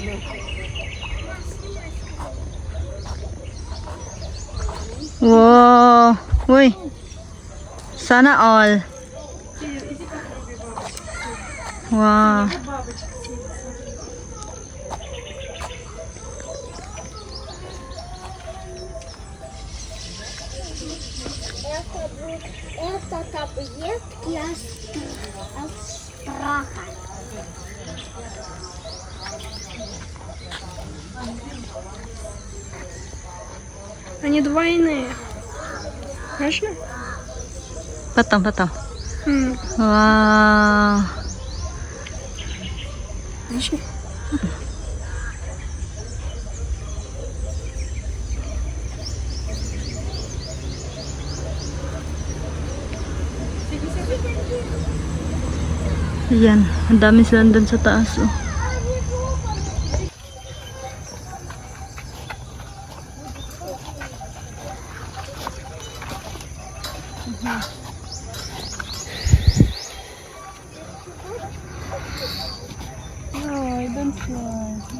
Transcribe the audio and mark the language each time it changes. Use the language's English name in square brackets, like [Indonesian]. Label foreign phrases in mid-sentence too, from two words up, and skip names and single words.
[Filipino] Wow! Uy! Sana all. Wow! [Russian] Это таблетки от страха. Они двойные. Можно? Потом. Вау. Можно? [Filipino] Ayan, ang dami silang dun sa taas. Oh. [English] No, I don't want.